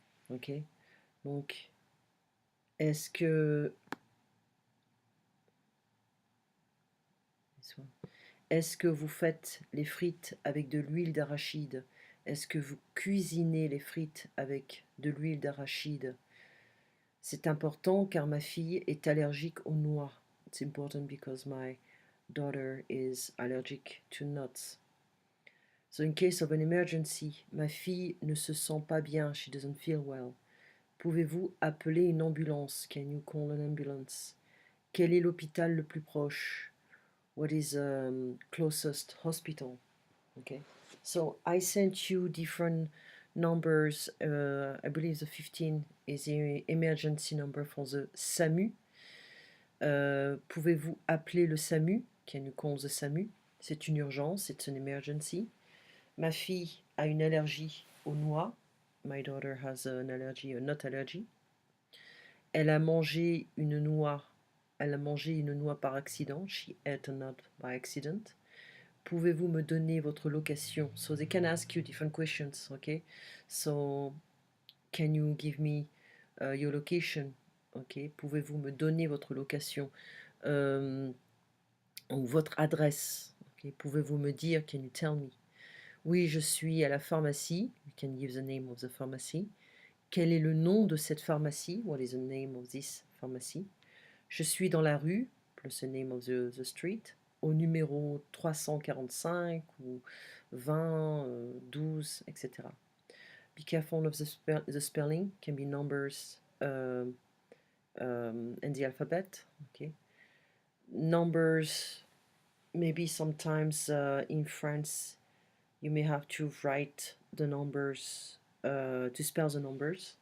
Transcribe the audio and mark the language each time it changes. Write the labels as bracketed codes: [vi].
[fr] Ok, donc est-ce que vous faites les frites avec de l'huile d'arachide? Est-ce que vous cuisinez les frites avec de l'huile d'arachide? C'est important car ma fille est allergique aux noix. [en] It's important because my daughter is allergic to nuts. So in case of an emergency, [fr] ma fille ne se sent pas bien, [en] she doesn't feel well. [fr] Pouvez-vous appeler une ambulance? [en] Can you call an ambulance? [fr] Quel est l'hôpital le plus proche? [en] What is closest hospital? Okay. So I sent you different numbers. I believe the 15 is the emergency number for the SAMU. [fr] Pouvez-vous appeler le SAMU? [en] Can you call the SAMU? [fr] C'est une urgence, [en] it's an emergency. [fr] Ma fille a une allergie aux noix. [en] My daughter has an allergy, a nut allergy. [fr] Elle a mangé une noix. Elle a mangé une noix par accident. [en] She ate a nut by accident. [fr] Pouvez-vous me donner votre location? [en] So they can ask you different questions, okay? So, can you give me your location? [fr] Ok, pouvez-vous me donner votre location ou votre adresse? Okay. Pouvez-vous me dire? [en] Can you tell me? [fr] Oui, je suis à la pharmacie. [en] You can give the name of the pharmacy. [fr] Quel est le nom de cette pharmacie? [en] What is the name of this pharmacy? [fr] Je suis dans la rue, plus [en] the name of the street, [fr] au numéro 345 ou 20, 12, etc. [en] Be careful of the spelling, can be numbers and the alphabet. Okay. Numbers, maybe sometimes in France you may have to write the numbers to spell the numbers.